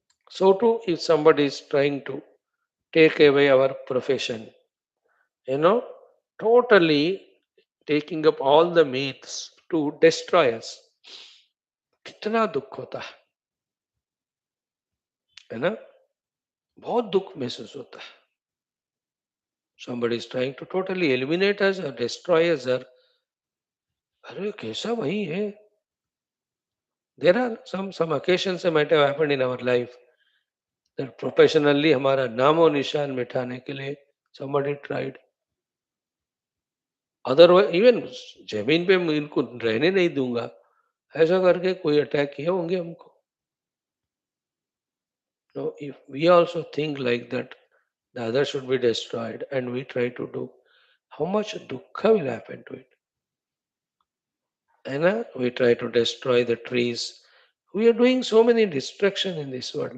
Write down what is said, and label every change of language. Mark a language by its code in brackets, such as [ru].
[en] So too, if somebody is trying to take away our profession, you know, totally taking up all the means to destroy us, [hi] कितना दुख होता है ना. बहुत दुख महसूस होता है. [en] Somebody is trying to totally eliminate us or destroy us or [hi] अरे कैसा वही है. [en] There are some occasions that might have happened in our life [hi] that professionally हमारा नामो निशान मिटाने के लिए [en] somebody tried. [hi] अदरवाइज इवन जमीन पे मैं इनको रहने नहीं दूंगा, ऐसा करके कोई अटैक किए होंगे हमको. [en] No, if we also think like that, the other should be destroyed, and we try to do, how much dukkha will happen to it? And we try to destroy the trees. We are doing so many destruction in this world.